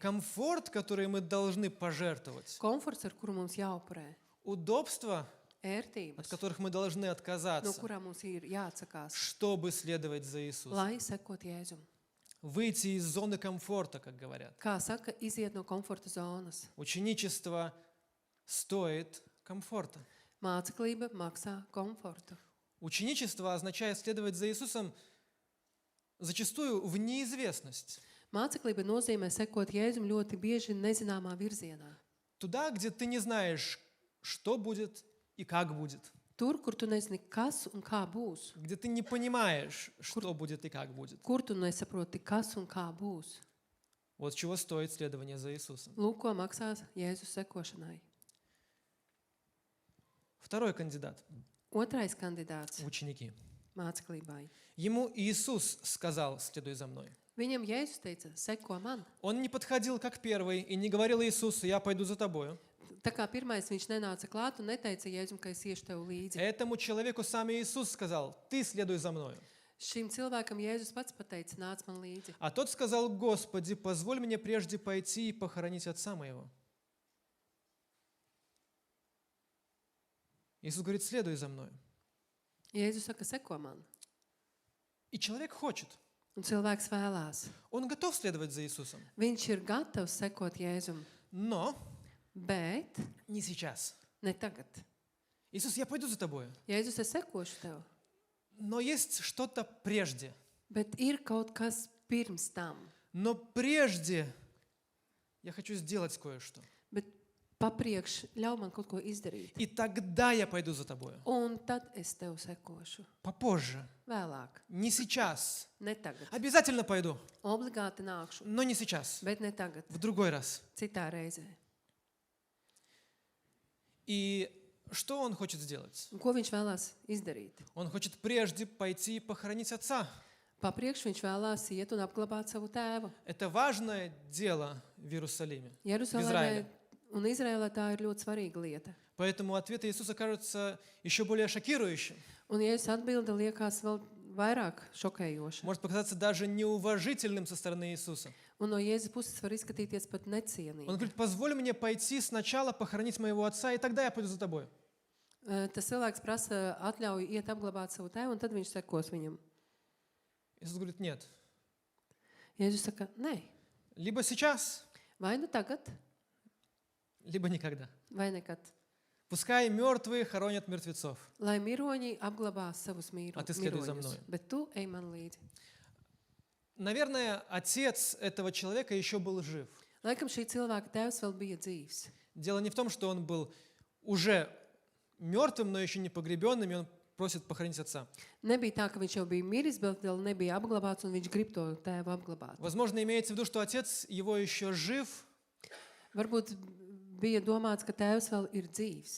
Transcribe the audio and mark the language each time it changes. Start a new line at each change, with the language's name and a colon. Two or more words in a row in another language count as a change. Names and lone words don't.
Russian: Комфорт, который мы должны пожертвовать.
Latvian: Komforts, ar kuru mums jāupurē.
Russian: Удобства, от
Latvian: Ērtības,
Russian: которых мы должны
Latvian: no
Russian: отказаться,
Latvian: kurām mums ir jāatsakās,
Russian: чтобы следовать за Иисусом.
Latvian: lai sekot Jēzum.
Russian: Выйти из зоны комфорта, как говорят.
Latvian: Kā saka, iziet no komforta zonas.
Russian: Ученичество стоит комфорта.
Latvian: Māceklība maksā komfortu.
Russian: Ученичество означает следовать за Иисусом зачастую в неизвестность.
Latvian: Māceklība nozīmē sekot Jēzum ļoti bieži nezināmā virzienā.
Russian: Туда, где ты не знаешь, что будет и как будет.
Latvian: Tur, kur tu nezini, kas un kā būs.
Russian: Где ты не понимаешь, что будет и как будет.
Latvian: Kur tu nesaproti, kas un kā būs.
Russian: Вот чего стоит следование за Иисусом.
Latvian: Lūk, ko maksās Jēzus sekošanai.
Russian: Второй кандидат
Latvian: Otrais kandidāts
Russian: в ученики.
Latvian: māceklībai.
Russian: Ему Иисус сказал: «Следуй за мной».
Latvian: Viņam Jēzus teica, seko man.
Russian: Он не подходил как первый и не говорил Иисусу: «Я пойду за тобою».
Latvian: Tā kā pirmais viņš nenāca klāt un neteica Jēzum, ka es iešu tev līdzi.
Russian: Этому человеку сам Иисус сказал: «Ты следуй за мною».
Latvian: Šim cilvēkam Jēzus pats pateica, nāc man līdzi.
Russian: А тот сказал: «Господи, позволь мне прежде пойти и похоронить отца моего». Иисус говорит: «Следуй за мной».
Latvian: Jēzus saka, seko man.
Russian: И человек хочет.
Latvian: Un cilvēks vēlās.
Russian: Он готов следовать за Иисусом.
Latvian: Viņš ir gatavs sekot Jēzum,
Russian: Но
Latvian: bet
Russian: не сейчас.
Latvian: ne tagad.
Russian: Иисус, я пойду за тобою.
Latvian: Jēzus, es sekošu tev.
Russian: Но есть что-то прежде.
Latvian: Bet ir kaut kas pirms tam.
Russian: Но прежде я хочу сделать кое-что.
Latvian: Bet papriekš ļauj man kaut ko izdarīt.
Russian: И тогда я пойду за тобою.
Latvian: Un tad es tev sekošu.
Russian: Попозже.
Latvian: Vēlāk.
Russian: Не сейчас.
Latvian: Ne tagad.
Russian: Обязательно пойду,
Latvian: Obligāti nākšu.
Russian: но не сейчас.
Latvian: Bet ne tagad.
Russian: В другой раз.
Latvian: Citā reizē.
Russian: И что он хочет сделать?
Latvian: Un ko viņš vēlās izdarīt?
Russian: Он хочет прежде пойти и похоронить отца.
Latvian: Papriekš viņš vēlās iet un apglabāt savu tēvu.
Russian: Это важное дело в Иерусалиме.
Latvian: Jeruzalemē Izraēlē. un Izrēlē tā ir ļoti svarīga lieta.
Russian: Поэтому ответ Иисуса кажется еще более шокирующим.
Latvian: Un Jēzus atbilde liekas vēl vairāk šokējoša.
Russian: Может показаться даже неуважительным со стороны Иисуса.
Latvian: Un no Jēzus puses var izskatīties pat
Russian: Он
Latvian: necienīgi.
Russian: говорит: позволь мне пойти сначала похоронить моего отца, и тогда я пойду за тобой.
Latvian: Tas cilvēks prasa atļauju iet apglabāt savu tēvu, un tad viņš sekos viņam.
Russian: Иисус говорит: нет.
Latvian: Jēzus saka, nē,
Russian: Либо сейчас,
Latvian: vai nu tagad,
Russian: либо никогда.
Latvian: vai nekad.
Russian: Пускай мертвые хоронят мертвецов.
Latvian: Lai miroņi apglabā savus
Russian: A tu следуй за
Latvian: miroņus,
Russian: mной.
Latvian: bet tu ej man līdzi.
Russian: Наверное, отец этого человека еще был жив.
Latvian: Laikam šī cilvēka tēvs vēl bija dzīvs.
Russian: Дело не в том, что он был уже мертвым, но еще не погребенным, и он просит похоронить отца.
Latvian: Nebija tā, ka viņš jau bija miris, bet vēl nebija apglabāts, un viņš grib to tēvu apglabāt.
Russian: Возможно, имеется в виду, что отец его еще жив,
Latvian: Varbūt bija domāts, ka tēvs vēl ir dzīvs.